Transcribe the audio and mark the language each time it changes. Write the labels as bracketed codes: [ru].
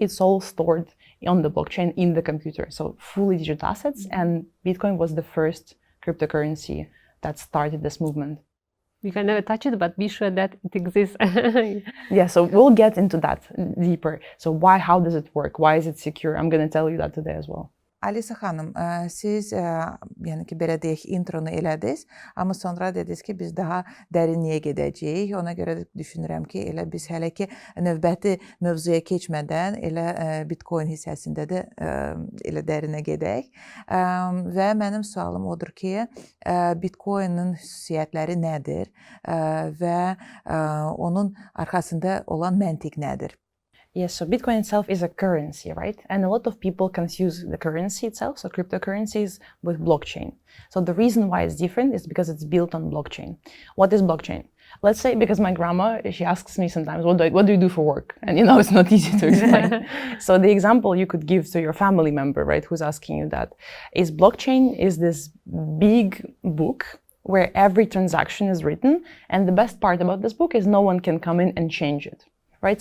[en] It's all stored on the blockchain in the computer. So fully digital assets, and Bitcoin was the first cryptocurrency that started this movement. You can never touch it, but be sure that it exists. Yeah, so we'll get into that deeper. So how does it work? Why is it secure? I'm going to tell you that today as well. [az] Alisa xanım, siz yəni ki belə deyək intronu elədiniz, amma sonra dediniz ki biz daha dərinliyə gedəcəyik. Ona görə düşünürəm ki elə biz hələ ki növbəti mövzuya keçmədən elə Bitcoin hissəsində də elə dərinə gedək. Və mənim sualım odur ki, Bitcoin'ın xüsusiyyətləri nədir və onun arxasında olan məntiq nədir? [en] Yes, so Bitcoin itself is a currency, right? And a lot of people confuse the currency itself, so cryptocurrencies, with blockchain. So the reason why it's different is because it's built on blockchain. What is blockchain? Let's say, because my grandma, she asks me sometimes, what do you do for work? And it's not easy to explain. So the example you could give to your family member, right, who's asking you that, is blockchain is this big book where every transaction is written, and the best part about this book is no one can come in and change it. right?